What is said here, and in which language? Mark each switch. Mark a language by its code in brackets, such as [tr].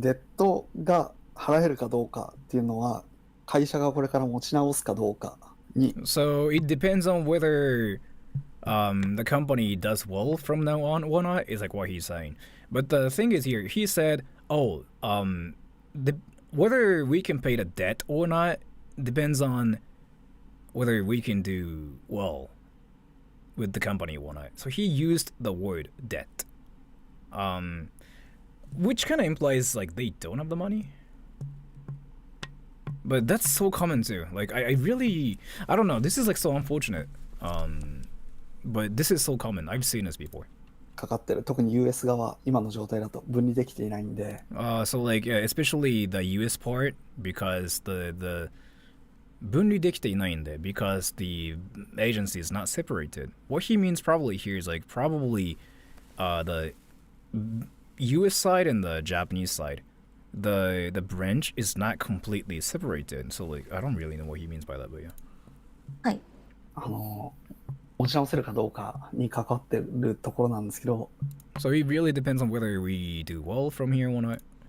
[ja] デッドが払えるかどうかっていうのは、会社がこれから持ち直すかどうかに。 [en] So it depends on whether the company does well from now on or not, is like what he's saying. But the thing is here, he said, oh, whether we can pay the debt or not depends on whether we can do well with the company or not. So he used the word debt. Which kind of implies like they don't have the money. But that's so common too. Like I really, I don't know, this is like so unfortunate. But this is so common. I've seen this before. [ja] かかってる。特に US 側、今の状態だと分離できていないんで。 [en] So like, especially the US part, because the [ja] 分離できていないんで, [en] because the agency is not separated. What he means probably here is like probably the US side and the Japanese side. The branch is not completely separated. So like, I don't really know what he means by that, but yeah. [ja] はい。持ち直せるかどうかに関わってるところなんですけど。 [en] So it really depends on whether we do well from here or not.